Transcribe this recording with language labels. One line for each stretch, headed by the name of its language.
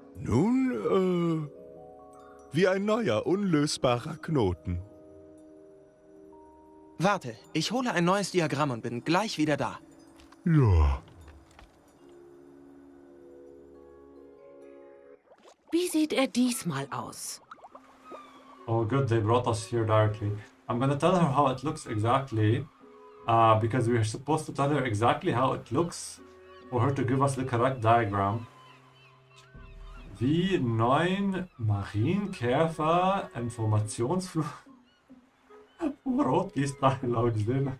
German: Nun, wie ein neuer, unlösbarer Knoten. Warte, ich hole ein neues Diagramm und bin gleich wieder da. Ja. Wie sieht er diesmal aus?
English: Oh, good, they brought us here directly. I'm gonna tell her how it looks exactly, because we're supposed to tell her exactly how it looks for her to give us the correct diagram.
German: Wie 9 Marienkäfer Informationsflug vom Rotgießteil sind.